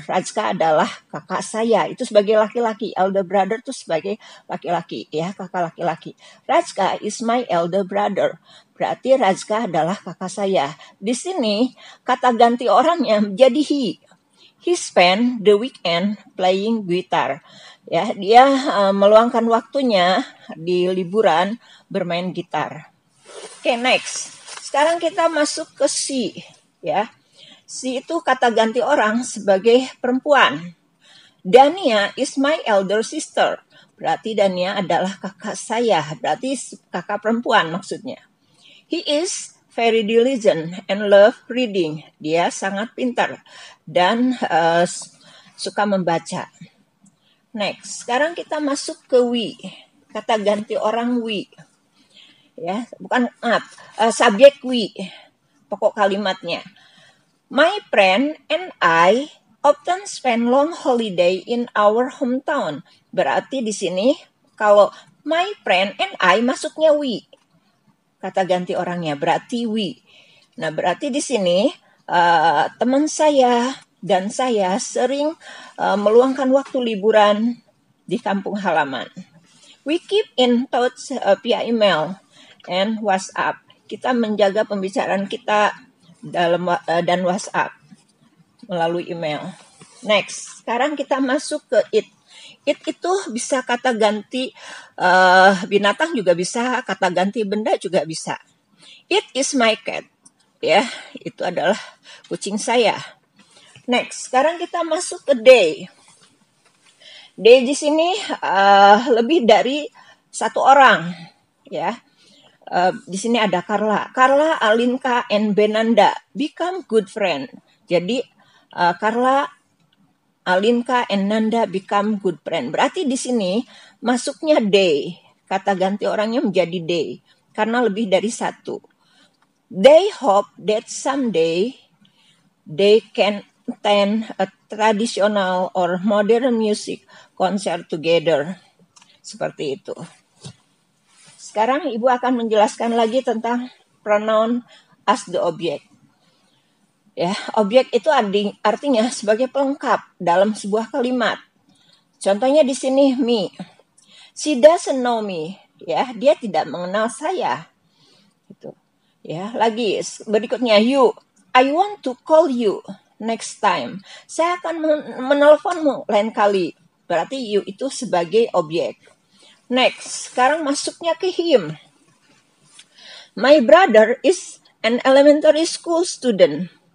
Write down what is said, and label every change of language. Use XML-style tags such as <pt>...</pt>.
<id>Rajka adalah kakak saya. Itu sebagai laki-laki. Elder brother itu sebagai laki-laki, ya, kakak laki-laki.</id> <en>Rajka is my elder brother.</en> <id>Berarti Rajka adalah kakak saya. Di sini kata ganti orangnya menjadi he.</id> <en>He spent the weekend playing guitar.</en> <id>Ya, dia meluangkan waktunya di liburan bermain gitar. Oke, next. Sekarang kita masuk ke she, ya. She itu kata ganti orang sebagai perempuan.</id> <en>Dania is my elder sister.</en> <id>Berarti Dania adalah kakak saya. Berarti kakak perempuan maksudnya.</id> <en>He is very diligent and love reading.</en> <id>Dia sangat pintar dan suka membaca. Next, sekarang kita masuk ke we. Kata ganti orang we. Ya, bukan subjek we, pokok kalimatnya.</id> <en>My friend and I often spend long holiday in our hometown.</en> <id>Berarti di sini kalau</id> <en>my friend and I</en> <id>masuknya we, kata ganti orangnya berarti we. Nah, berarti di sini teman saya dan saya sering meluangkan waktu liburan di kampung halaman.</id> <en>We keep in touch via email and WhatsApp.</en> <id>Kita menjaga pembicaraan kita dan WhatsApp melalui email. Next, sekarang kita masuk ke it. It itu bisa kata ganti binatang juga bisa, kata ganti benda juga bisa.</id> <en>It is my cat.</en> <id>Ya, itu adalah kucing saya. Next, sekarang kita masuk ke they. They di sini lebih dari satu orang, ya. Di sini ada</id> <en>Carla, Alinka, and Benanda become good friend. Jadi Carla, Alinka, and Nanda become good friend.</en> <id>Berarti di sini masuknya they, kata ganti orangnya menjadi they karena lebih dari satu.</id> <en>They hope that someday they can attend a traditional or modern music concert together.</en> <id>Seperti itu. Sekarang Ibu akan menjelaskan lagi tentang pronoun as the object. Ya, objek itu artinya sebagai pelengkap dalam sebuah kalimat. Contohnya di sini</id> <en>me. She doesn't know me.</en> <id>Ya, dia tidak mengenal saya. Gitu. Ya, lagi berikutnya you.</id> <en>I want to call you next time.</en> <id>Saya akan menelponmu lain kali. Berarti you itu sebagai objek. Next, sekarang masuknya ke him.</id> <en>My brother is an elementary school student.</en>